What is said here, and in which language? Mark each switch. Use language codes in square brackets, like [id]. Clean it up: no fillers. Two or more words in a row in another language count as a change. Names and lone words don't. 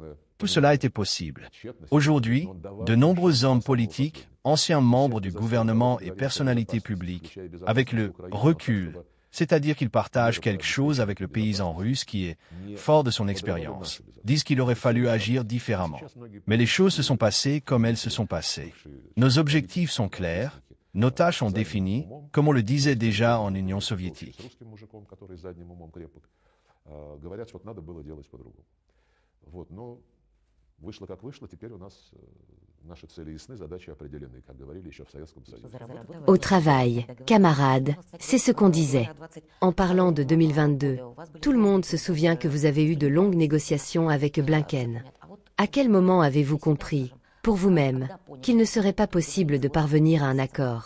[fr] Tout cela était possible. Aujourd'hui, de nombreux hommes politiques, anciens membres du gouvernement et personnalités publiques, avec le recul, c'est-à-dire qu'ils partagent quelque chose avec le paysan russe qui est fort de son expérience, disent qu'il aurait fallu agir différemment. Mais les choses se sont passées comme elles se sont passées. Nos objectifs sont clairs, nos tâches sont définies, comme on le disait déjà en Union soviétique. [ru] Говорят, вот надо было делать по-другому. Вот, но вышло как вышло, теперь у нас наши цели ясны, задачи определены, как говорили еще в Советском Союзе. [fr] Au travail, camarades, c'est ce qu'on disait. En parlant de 2022, tout le monde se souvient que vous avez eu de longues négociations avec Blinken. À quel moment avez-vous compris, pour vous-même, qu'il ne serait pas possible de parvenir à un accord?